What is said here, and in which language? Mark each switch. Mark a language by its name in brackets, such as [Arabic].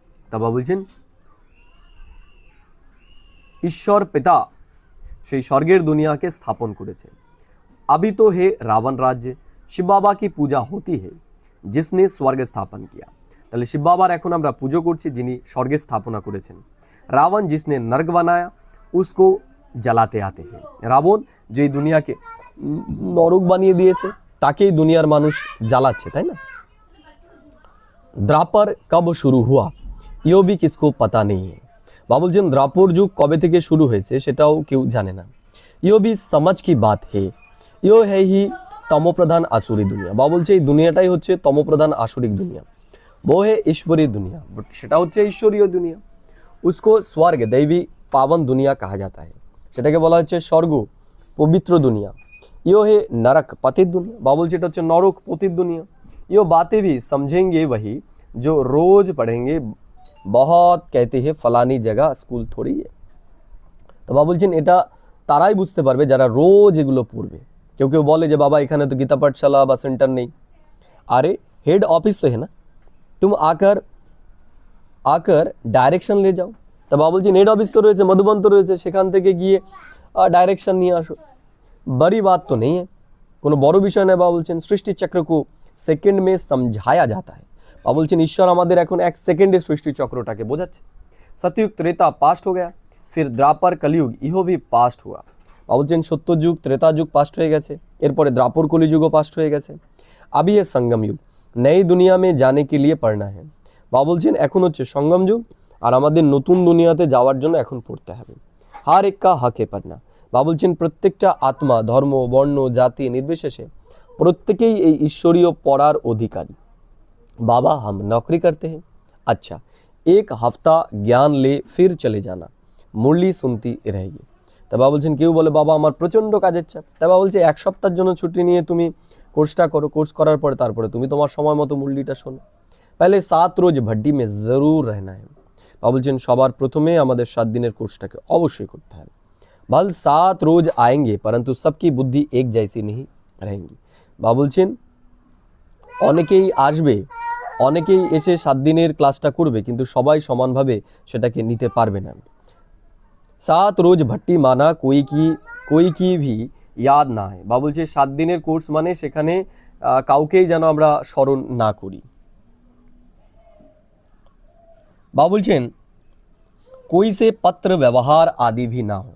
[Bangla] तब बाबा বলছেন ঈশ্বর পিতা সেই স্বর্গের দুনিয়াকে স্থাপন করেছে। [Hindi] अभी तो है रावण राज्य, शिव बाबा की पूजा होती है जिसने स्वर्ग स्थापन किया। [Bangla] তাহলে শিব বাবার এখন আমরা পুজো করছি যিনি স্বর্গের স্থাপনা করেছেন। [Hindi] रावण जिसने नर्क बनाया उसको जलाते आते हैं। [Bangla] রাবণ যে দুনিয়াকে নরক বানিয়ে দিয়েছে তাকেই দুনিয়ার মানুষ জ্বালাচ্ছে, তাই না? [Hindi] द्वापर कब शुरू हुआ यो भी किसको पता नहीं है। [Bangla] বাবা বলছেন দ্বাপর যুগ কবে থেকে শুরু হয়েছে সেটাও কেউ জানে না। [Hindi] यो भी समझ की बात है, यो है ही [Bangla] তমপ্রধান আসুরি দুনিয়া। বাবা বলছে এই দুনিয়াটাই হচ্ছে তমপ্রধান আসুরিক দুনিয়া। [Hindi] वो है ईश्वरीय दुनिया, बट [Bangla] সেটা হচ্ছে ঈশ্বরীয় দুনিয়া। [Hindi] उसको स्वर्ग दैवी पावन दुनिया कहा जाता है, [Bangla] সেটাকে বলা হচ্ছে স্বর্গ পবিত্র দুনিয়া। [Hindi] यो है नरक पतित दुनिया। [Bangla] বাবা বলছে এটা হচ্ছে নরক পতিত দুনিয়া। [Hindi] यो बातें भी समझेंगे वही जो रोज पढ़ेंगे, बहुत कहते हैं फलानी जगह स्कूल थोड़ी है। [Bangla] তো বাবা বলছেন এটা তারাই বুঝতে পারবে যারা রোজ এগুলো পড়বে। কেউ কেউ বলে যে বাবা এখানে তো গীতা পাঠশালা বা সেন্টার নেই। আরে হেড অফিস তো [Hindi] है ना, तुम आकर डायरेक्शन ले जाओ। [Bangla] তো বাবা বলছেন হেড অফিস তো রয়েছে, মধুবন তো রয়েছে, সেখান থেকে গিয়ে डायरेक्शन নিয়ে আসো। [Hindi] बड़ी बात तो नहीं है, [Bangla] কোনো বড় বিষয় নয়। বাবা বলছেন সৃষ্টি চক্র को সেকেন্ড [Hindi] में समझाया जाता है। [Bangla] বাবা বলছেন ঈশ্বর আমাদের এখন এক সেকেন্ডে সৃষ্টি চক্রটাকে বোঝাচ্ছে। [Hindi] सतयुग त्रेता पास्ट हो गया, फिर द्वापर कलयुग इहो भी पास्ट हुआ। [Bangla] বাবা বলছেন সত্যযুগ ত্রেতা যুগ পাস্ট হয়ে গেছে, এরপরে দ্বাপর কলিযুগও পাস্ট হয়ে গেছে। [Hindi] अभी ये संगम युग, नई दुनिया में जाने के लिए पढ़ना है। [Bangla] বাবা বলছেন এখন হচ্ছে সঙ্গম যুগ, আর আমাদের নতুন দুনিয়াতে যাওয়ার জন্য এখন পড়তে হবে। [Hindi] हर एक का हक है पढ़ना। [Bangla] বাবা বলছেন প্রত্যেকটা আত্মা ধর্ম বর্ণ জাতি নির্বিশেষে প্রত্যেকেই এই ঈশ্বরীয় পড়ার অধিকারী। [Hindi] बाबा हम नौकरी करते हैं, अच्छा एक हफ्ता ज्ञान ले फिर चले जाना, मुरली सुनती रहेगी। [Bangla] তা বাবা বলছেন কেউ বলে বাবা আমার প্রচণ্ড কাজের চাপ। তা বাবা বলছে এক সপ্তাহের জন্য ছুটি নিয়ে তুমি কোর্সটা করো, কোর্স করার পরে তারপরে তুমি তোমার সময় মতো মুরলিটা শোনো। [Hindi] पहले 7 रोज भड्डी में ज़रूर रहना है। [Bangla] বাবা বলছেন সবার প্রথমে আমাদের 7 দিনের কোর্সটাকে অবশ্যই করতে হবে। [Hindi] भल 7 रोज आएंगे परंतु सबकी बुद्धि एक जैसी नहीं रहेंगी। [Bangla] বাবা বলছেন অনেকেই আসবে, অনেকেই এসে 7 দিনের ক্লাসটা করবে, কিন্তু সবাই সমানভাবে সেটাকে নিতে পারবে না। [Hindi] 7 रोज भट्टी माना कोई की भी याद ना है। [Bangla] বাবা বলছে 7 দিনের কোর্স মানে সেখানে কাউকেই যেন আমরা স্মরণ না করি। বাবা বলছেন [Hindi] कोई से पत्र व्यवहार आदि भी ना हो।